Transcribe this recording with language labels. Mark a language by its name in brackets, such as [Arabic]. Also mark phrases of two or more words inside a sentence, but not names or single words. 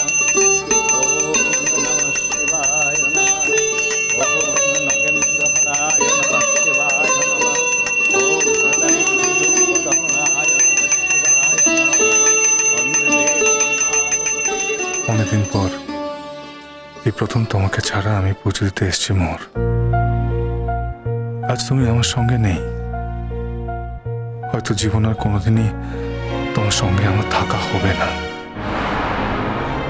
[Sanskrit] ওম নমঃ শিবায় নমঃ, ওম নগেন্দ্রহরায় নমঃ শিবায় নমঃ, ওম নগেন্দ্রহরায় নমঃ শিবায় নমঃ। [Bangla] অনেকদিন পর এই প্রথম তোমাকে ছাড়া আমি পুজো দিতে এসেছি মোর। আজ তুমি আমার সঙ্গে নেই, হয়তো জীবন আর কোনোদিনই তোমার সঙ্গে আমার থাকা হবে না।